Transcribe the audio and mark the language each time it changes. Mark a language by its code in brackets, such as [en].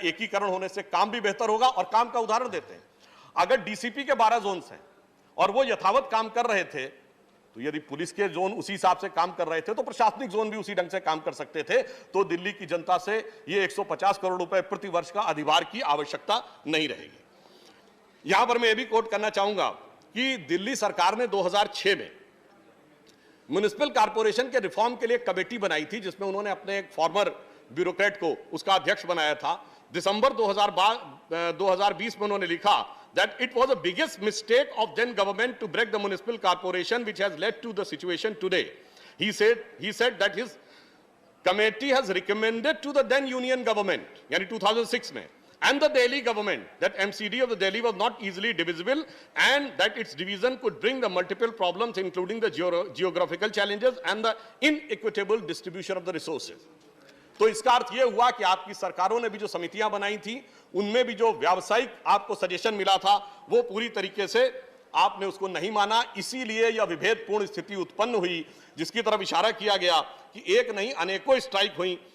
[hi] एकीकरण होने से काम भी बेहतर होगा। और काम का उदाहरण देते हैं, अगर डीसीपी के 12 जोन्स हैं और वो यथावत काम कर रहे थे, तो यदि पुलिस के जोन उसी हिसाब से काम कर रहे थे तो प्रशासनिक जोन भी उसी ढंग से काम कर सकते थे, तो दिल्ली की जनता से ये 150 करोड़ रुपए प्रति वर्ष का अधिभार की आवश्यकता नहीं रहेगी। यहां पर मैं ये भी कोट करना चाहूंगा कि दिल्ली सरकार ने 2006 में म्युनिसिपल कॉर्पोरेशन के रिफॉर्म के लिए कमेटी बनाई थी, जिसमें उन्होंने अपने एक फॉर्मर ब्यूरोक्रेट को उसका अध्यक्ष बनाया था। दिसंबर 2020 में उन्होंने लिखा [en] that it was the biggest mistake of then government to break the municipal corporation, which has led to the situation today. He said that his committee has recommended to the then union government, [hi] yani 2006 mein, [en] and the Delhi government that MCD of the Delhi was not easily divisible and that its division could bring the multiple problems including the geographical challenges and the inequitable distribution of the resources. [hi] तो इसका अर्थ यह हुआ कि आपकी सरकारों ने भी जो समितियां बनाई थी उनमें भी जो व्यावसायिक आपको सजेशन मिला था वो पूरी तरीके से आपने उसको नहीं माना, इसीलिए यह विभेदपूर्ण स्थिति उत्पन्न हुई, जिसकी तरफ इशारा किया गया कि एक नहीं अनेकों स्ट्राइक हुई।